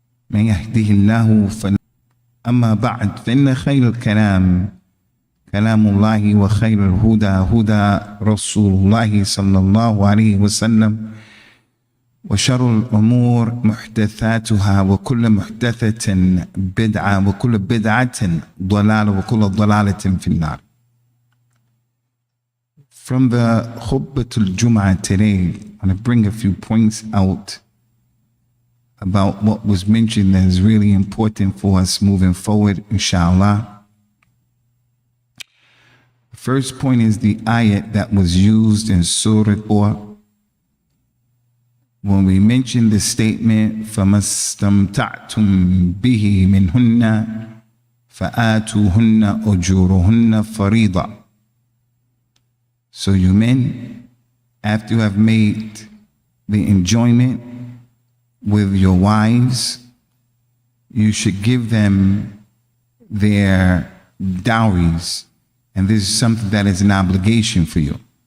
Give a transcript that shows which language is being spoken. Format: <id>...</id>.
<ar>من يهده الله أما بعد فإن خير الكلام كلام الله وخير الهدى هدى رسول الله صلى الله عليه وسلم وشر الأمور محدثاتها وكل محدثة بدعة وكل بدعة ضلالة وكل ضلالة في النار.</ar> <en>From the Khutba to Jumu'ah today, I'm going to bring a few points out about what was mentioned that is really important for us moving forward, inshallah. The first point is the ayat that was used in Surah Or. When we mentioned the statement,</en> <ar>فَمَسْتَمْتَعْتُمْ بِهِ مِنْهُنَّ فَآتُوهُنَّ أُجُورُهُنَّ فَرِيضًا.</ar> <en>So you men, after you have made the enjoyment with your wives, you should give them their dowries. And this is something that is an obligation for you.</en>